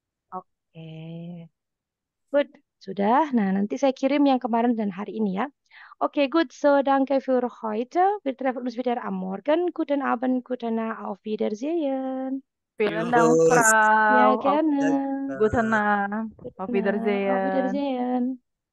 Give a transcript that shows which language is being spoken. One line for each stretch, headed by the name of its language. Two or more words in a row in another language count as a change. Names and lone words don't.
Indonesian: Oke, good. Sudah. Nah, nanti saya kirim yang kemarin dan hari ini ya.
German: Okay, gut, so danke für heute. Wir treffen uns wieder am Morgen. Guten Abend, gute Nacht, auf Wiedersehen. Vielen Dank, Tschüss. Ja, Frau. gerne. Gute Nacht. Auf Gute Nacht, auf Wiedersehen. Wiedersehen.